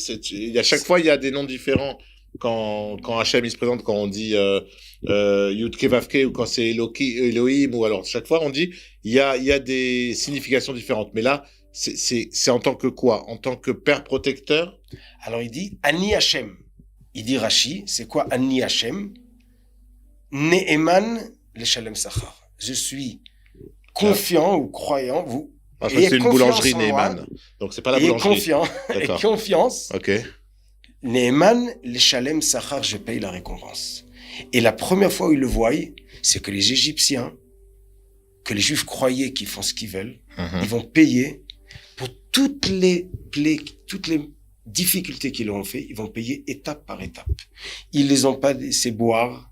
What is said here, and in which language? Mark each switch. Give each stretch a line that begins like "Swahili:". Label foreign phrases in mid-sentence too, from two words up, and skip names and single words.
French: À chaque fois, il y a des noms différents. Quand Hachem il se présente, quand on dit
Hebrew: יוד קי ואו קי
French: ou quand c'est Elohim, ou alors chaque fois on dit il y a des significations différentes. Mais là, c'est en tant que quoi? En tant que père protecteur? Alors il dit
Hebrew: אני השם.
French: Il dit Rashi, c'est quoi
Hebrew: אני השם? נאמן לשלם שכר.
French: Je suis confiant ou croyant, vous. Je crois que c'est une boulangerie Ne'eman. Donc c'est pas la boulangerie. Et confiance. Ok.
Hebrew: נאמן לשלם שכר,
French: je paye la récompense. Et la première fois où ils le voient, c'est que les Égyptiens, que les Juifs croyaient qu'ils font ce qu'ils veulent, ils vont payer pour toutes les difficultés qu'ils ont fait, ils vont payer étape par étape. Ils les ont pas laissés boire.